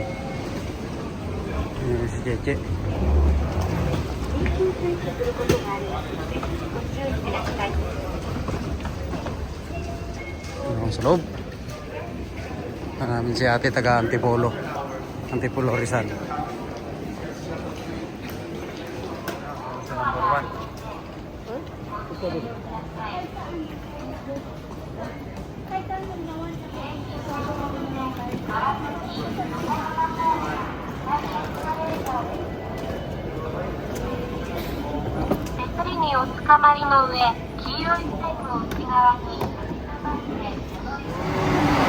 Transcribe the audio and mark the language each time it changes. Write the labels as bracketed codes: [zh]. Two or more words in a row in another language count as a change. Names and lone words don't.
[tl] Yun si Cheche. Yun sa loob. Namin si ate taga Antipolo Rizal. Sa number [ja] 手すりにおつかまりの上、黄色い線の内側に進みますね。